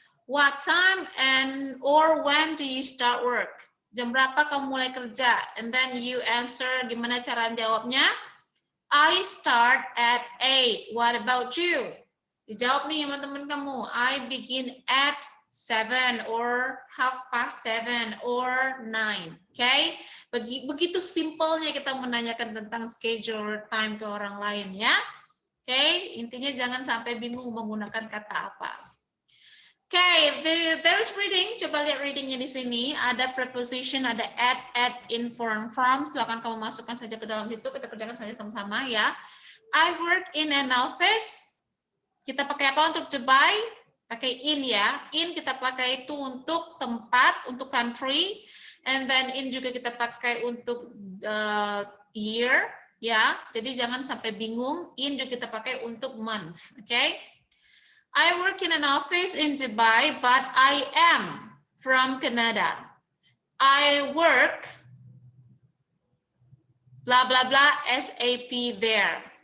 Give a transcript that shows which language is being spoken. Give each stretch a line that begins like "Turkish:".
English: What time and or when do you start work?
Indonesian: Jam berapa kamu mulai kerja?
English: And then you answer,
Indonesian: gimana cara jawabnya?
English: I start at 8. What about you?
Indonesian: Dijawab nih teman-teman kamu.
English: I begin at 7 or 7:30 or 9. Okay?
Indonesian: Begitu simpelnya kita menanyakan tentang schedule time ke orang lain ya. Okay? Intinya jangan sampai bingung menggunakan kata apa.
English: Okay, there's reading.
Indonesian: Coba lihat readingnya di sini. Ada preposition, ada at, inform, from. Silakan kamu masukkan saja ke dalam situ. Kita kerjakan saja sama-sama ya.
English: I work in an office.
Indonesian: Kita pakai apa untuk to buy? Pakai in ya. In kita pakai itu untuk tempat, untuk country. And then in juga kita pakai untuk year ya. Jadi jangan sampai bingung. In juga kita pakai untuk month.
English: Okay? I work in an office in Dubai, but I am from Canada. I work blah blah blah SAP there.